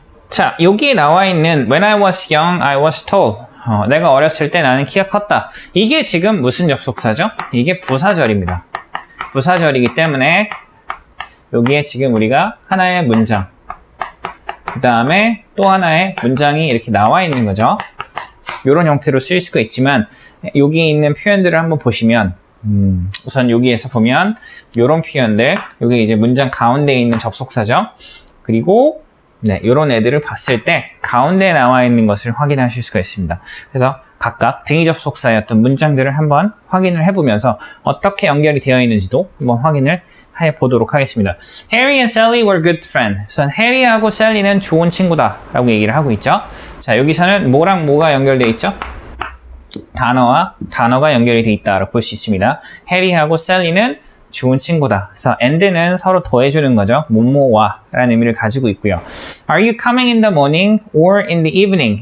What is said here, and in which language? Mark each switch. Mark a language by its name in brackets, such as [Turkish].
[Korean] 자, 여기에 나와 있는 [English] When I was young, I was tall. [Korean] 내가 어렸을 때 나는 키가 컸다. 이게 지금 무슨 접속사죠? 이게 부사절입니다. 부사절이기 때문에 여기에 지금 우리가 하나의 문장, 그 다음에 또 하나의 문장이 이렇게 나와 있는 거죠. 이런 형태로 쓰일 수가 있지만 여기 있는 표현들을 한번 보시면 우선 여기에서 보면 이런 표현들, 여기 이제 문장 가운데에 있는 접속사죠. 그리고 네, 이런 애들을 봤을 때 가운데에 나와 있는 것을 확인하실 수가 있습니다. 그래서 각각 등위 접속사의 어떤 문장들을 한번 확인을 해보면서 어떻게 연결이 되어 있는지도 한번 확인을 해보도록 하겠습니다. [English] Harry and Sally were good friends. [Korean] 우선 해리하고 셀리는 좋은 친구다라고 얘기를 하고 있죠. 자, 여기서는 뭐랑 뭐가 연결되어 있죠? 단어와 단어가 연결이 되어 있다라고 볼 수 있습니다. 해리하고 셀리는 좋은 친구다. 그래서 and는 서로 더해주는 거죠. 뭐뭐와 라는 의미를 가지고 있고요. [English] Are you coming in the morning or in the evening?